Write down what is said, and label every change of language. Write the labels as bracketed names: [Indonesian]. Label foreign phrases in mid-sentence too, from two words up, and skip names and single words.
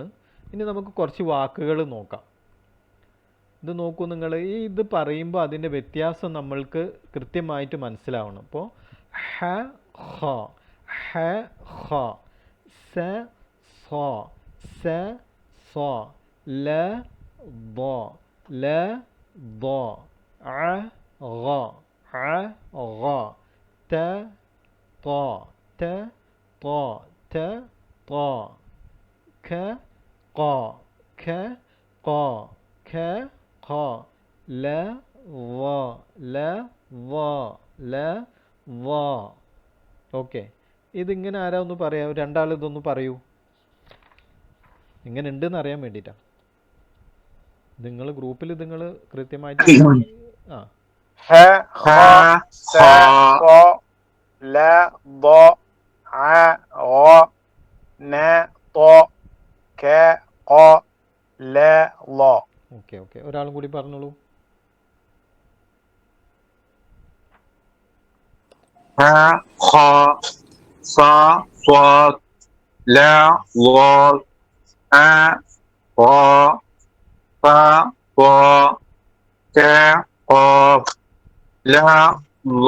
[Malayalam] ഇനി നമുക്ക് കുറച്ച് വാക്കുകൾ നോക്കാം. ഇത് നോക്കൂ നിങ്ങൾ, ഇത് പറയുമ്പോൾ അതിൻ്റെ വ്യത്യാസം നമ്മൾക്ക് കൃത്യമായിട്ട് മനസ്സിലാവണം. [Arabic] അപ്പോൾ ഹ ഹ, ഹ ഹ, സ സ, സ സ, ല ض, ല ض, ع غ, ع غ, ത ط, ത ط, ത ط, ഖ ق, ഖ ق, ഖ ഖ, ല വ, ല വ, ല വ. [Malayalam] ഓക്കെ, ഇതിങ്ങനെ ആരാ ഒന്ന് പറയാം? രണ്ടാൾ ഇതൊന്ന് പറയൂ, ഇങ്ങനെ ഉണ്ടെന്ന് അറിയാൻ വേണ്ടിയിട്ടാണ്. നിങ്ങൾ ഗ്രൂപ്പിൽ നിങ്ങൾ കൃത്യമായിട്ട് ആ [Arabic] ഹ ഖ സ ഖ ല ض ع غ ന ط ക ഖ ല ള. [Malayalam] ഓക്കെ ഓക്കെ, ഒരാളും കൂടി പറഞ്ഞോളൂ. [Arabic] ഹ ഖ സ സ്വ ല ള അ ഖ ഫ ഖ ക ഖ ല ള.